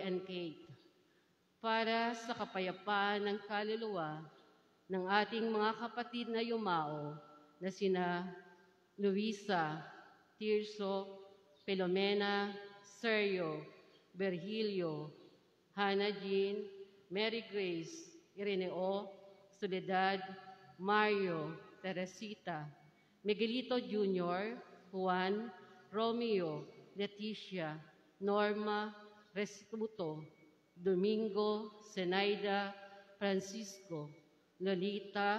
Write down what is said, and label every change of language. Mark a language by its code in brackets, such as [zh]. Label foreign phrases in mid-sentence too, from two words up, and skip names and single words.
[en] and Kate, [tl] para sa kapayapaan ng kaluluwa ng ating mga kapatid na yumao na sina Luisa, Tirso, Pelomena, Sergio, Virgilio, Hannah Jean, Mary Grace, Ireneo, Soledad, Mario, Teresita, Miguelito Jr., Juan, Romeo, Leticia, Norma, Restituto, Domingo, Zenaida, Francisco, Lolita,